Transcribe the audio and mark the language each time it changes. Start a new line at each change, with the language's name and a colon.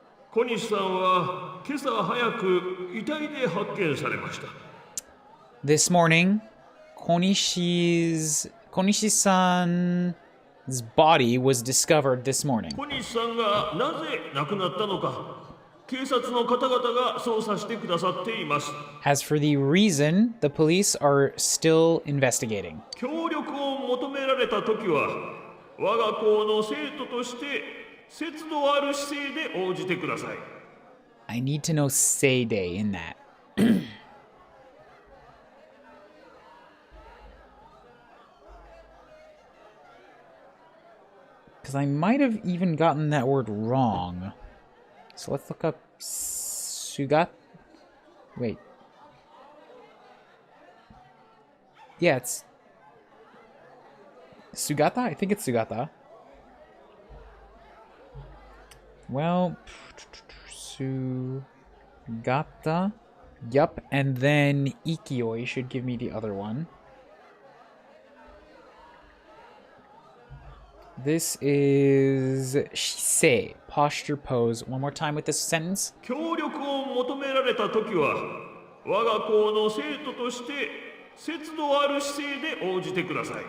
Japanese: 小西さんは今朝早く遺体で発見されました。
English: This morning, Konishi's body was discovered this morning.
Japanese: 小西さんがなぜ亡くなったのか、警察の方々が捜査してくださっています。
English: As for the reason, the police are still investigating.
Japanese: 協力を求められた時は、我が校の生徒として節度ある姿勢で応じてください。
English: I need to know Seide in that. Because I might have even gotten that word wrong. So let's look up Sugat. Wait. Yeah, it's Sugata? I think it's Sugata. Well, Sugata. Yup, and then Ikioi should give me the other one. This is Shisei, posture pose. One more time with this sentence.
Japanese: 協力を求められた時は、我が校の生徒として節度ある姿勢で応じてください。